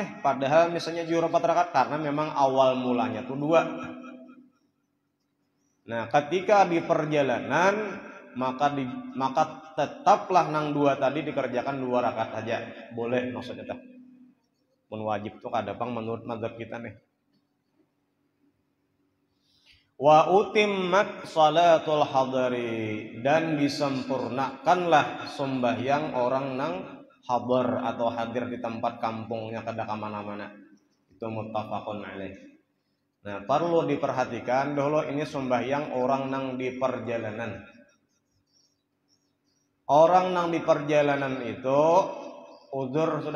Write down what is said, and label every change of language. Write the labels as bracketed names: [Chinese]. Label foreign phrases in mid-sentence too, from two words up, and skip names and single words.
[Banjar] Padahal misalnya 4 rakaat, karena memang awal mulanya tuh 2. Nah, ketika di perjalanan maka tetaplah nang 2 tadi dikerjakan 2 rakaat saja. Boleh maksudnya tak. Mun wajib tuh kadang menurut mazhab kita nih. [Arabic] Wa utimmat salatul hadari, [Banjar] dan disempurnakanlah sembahyang orang nang hadar atau hadir di tempat kampungnya kada ke mana-mana. Itu [Arabic] muttafaqun alaih. [Banjar] Nah, perlu diperhatikan dulu ini sembahyang orang nang di perjalanan. Orang nang di perjalanan itu uzur sudah.